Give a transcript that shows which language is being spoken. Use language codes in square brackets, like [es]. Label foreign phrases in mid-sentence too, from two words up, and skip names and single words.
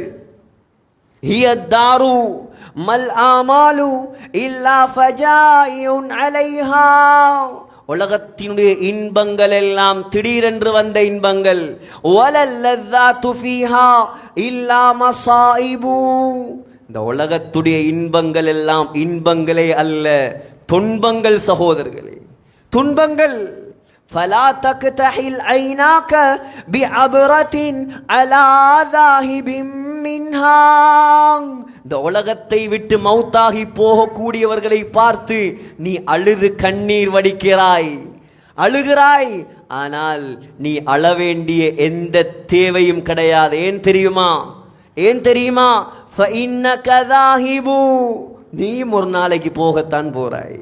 [ar] هي الدار ما الآمال إلا فجائع عليها, [ta] உலகத்தினுடைய இன்பங்கள் எல்லாம் திடீரென்று வந்த இன்பங்கள். [ar] ولا اللذات فيها إلا مصائب, [ta] இந்த உலகத்துடைய இன்பங்கள் எல்லாம் இன்பங்களே அல்ல, துன்பங்கள் சகோதரர்களே, துன்பங்கள். [ar] فلا تكتحل عيناك بعبرة على ذاهب منها, [ta] இந்த உலகத்தை விட்டு மௌத்தாகி போகக்கூடியவர்களை பார்த்து நீ அழுது கண்ணீர் வடிக்கிறாய், அழுகிறாய். ஆனால் நீ அழ வேண்டிய எந்த தேவையும் கிடையாது. ஏன் தெரியுமா? ஏன் தெரியுமா? நீயும் ஒரு நாளைக்கு போகத்தான் போறாய்.